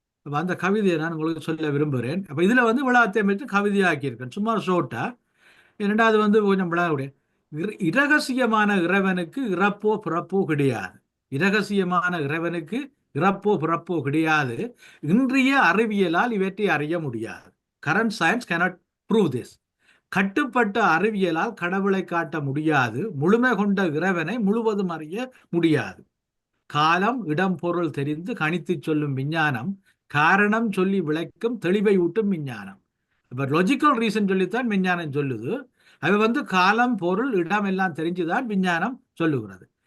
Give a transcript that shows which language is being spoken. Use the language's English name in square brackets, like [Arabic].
[Tamil] அந்த கவிதையை நான் உங்களுக்கு சொல்ல விரும்புகிறேன். அப்போ இதில் விழாத்தையும் வச்சு கவிதையாக்கியிருக்கேன், சும்மா ஷோட்டா. இரண்டாவது கொஞ்சம் விழாவுடைய இரகசியமான இறைவனுக்கு இறப்போ பிறப்போ கிடையாது. இரகசியமான இறைவனுக்கு இறப்போ பிறப்போ கிடையாது. இன்றைய அறிவியலால் இவற்றை அறிய முடியாது. [English] Current science cannot prove this. [Tamil] கட்டுப்பட்ட அறிவியலால் கடவுளை காட்ட முடியாது. முழுமை கொண்ட இறைவனை முழுவதும் அறிய முடியாது. காலம் இடம் பொருள் தெரிந்து கணித்து சொல்லும் விஞ்ஞானம், காரணம் சொல்லி விளக்கும் தெளிவை ஊட்டும் விஞ்ஞானம். இப்ப லாஜிக்கல் ரீசன் சொல்லித்தான் விஞ்ஞானம் சொல்லுது. அது காலம் பொருள் இடம் எல்லாம் தெரிஞ்சுதான் விஞ்ஞானம் சொல்லுகிறது.